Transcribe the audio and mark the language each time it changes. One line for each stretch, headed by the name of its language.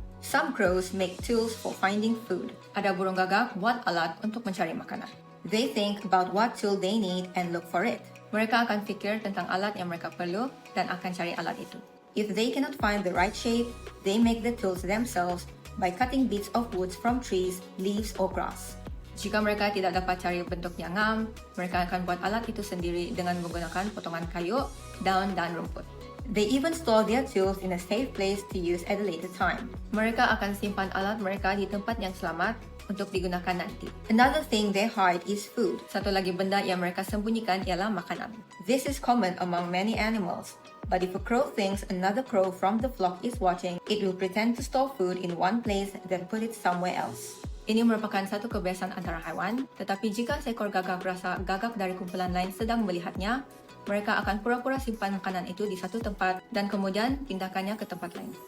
English: Some crows make tools for finding food.
Malay: Ada burung gagak buat alat untuk mencari makanan.
English: They think about what tool they need and look for it.
Malay: Mereka akan fikir tentang alat yang mereka perlu dan akan cari alat itu.
English: If they cannot find the right shape, they make the tools themselves by cutting bits of wood from trees, leaves, or grass.
Malay: Jika mereka tidak dapat cari bentuk yang ngam, mereka akan buat alat itu sendiri dengan menggunakan potongan kayu, daun, dan rumput.
English: They even store their tools in a safe place to use at a later time.
Malay: Mereka akan simpan alat mereka di tempat yang selamat untuk digunakan nanti.
English: Another thing they hide is food.
Malay: Satu lagi benda yang mereka sembunyikan ialah makanan.
English: This is common among many animals. But if a crow thinks another crow from the flock is watching, it will pretend to store food in one place then put it somewhere else.
Malay: Ini merupakan satu kebiasaan antara haiwan, tetapi jika seekor gagak berasa gagak dari kumpulan lain sedang melihatnya, mereka akan pura-pura simpan makanan itu di satu tempat dan kemudian pindahkannya ke tempat lain.